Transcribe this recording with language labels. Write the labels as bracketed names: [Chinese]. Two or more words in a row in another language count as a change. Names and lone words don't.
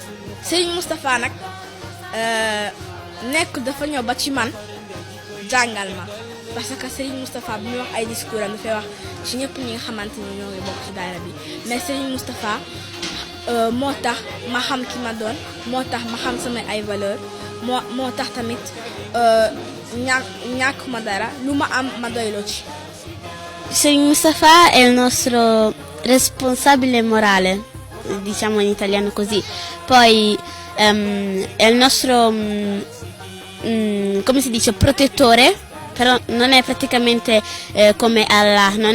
[Wolof] Serigne Moustapha nag nekk dafa ñëw ba ci man jàngal ma [French] parce que [Wolof] Serigne Moustapha bi muy wax ay discours am dafay wax ci ñëpp ñi nga xamante ni ñoo ngi bokk ci daayira bi mais Serigne Moustapha moo tax ma xam ki ma doon moo tax ma xam samay ay valeur moo tax tamit ñàkk ma dara lu ma am ma doyloo ci. [Italian] Serigne Moustapha è il nostro responsabile morale, diciamo in italiano così. Poi è il nostro, come si dice, protettore, però non è praticamente come Allah, non